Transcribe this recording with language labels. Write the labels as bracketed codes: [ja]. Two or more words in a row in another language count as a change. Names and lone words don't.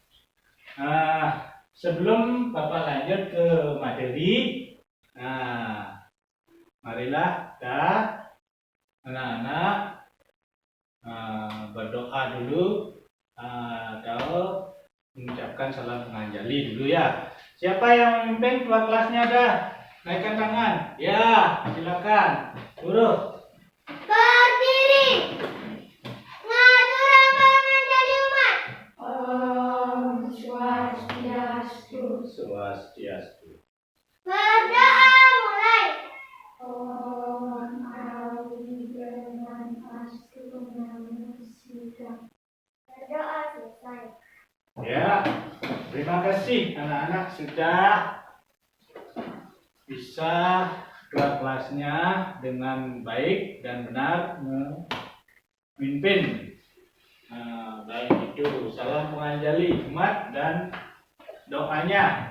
[id] Sebelum Bapak lanjut ke materi, marilah kita anak-anak berdoa dulu atau mengucapkan salam penganjali dulu ya. Siapa yang memimpin ketua kelasnya ada? Naikkan tangan. Ya, silakan. Guru. Berdiri. Ngatur apa menjadi umat? [sa] Om Swastiastu. Swastiastu. [id] Berdoa mulai. [sa] Om Awigenan Astu Namusida. [id] Berdoa selesai. Ya, terima kasih anak-anak sudah bisa ketua kelasnya dengan baik dan benar memimpin. Baik itu salam penganjali umat dan doanya.